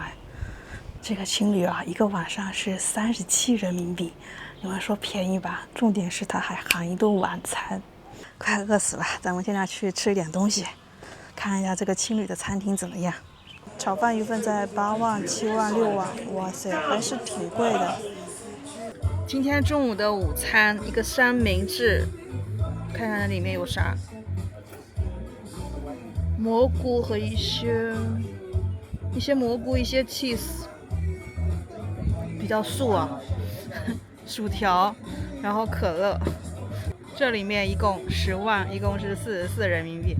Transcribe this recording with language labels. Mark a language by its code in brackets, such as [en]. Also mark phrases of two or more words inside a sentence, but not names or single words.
[zh] 這個青旅啊，一個晚上是37人民幣，你們說便宜吧？重點是它還含一頓晚餐，快餓死了。咱們現在去吃一點東西，看一下這個青旅的餐廳怎麼樣。炒飯一份在8萬、7萬、6萬，哇塞，還是挺貴的。今天中午的午餐，一個三明治，看看它裡面有啥，蘑菇和一些蘑菇，一些 cheese。比較素啊，薯條，然後可樂，這裡面一共10萬，一共是44人民幣。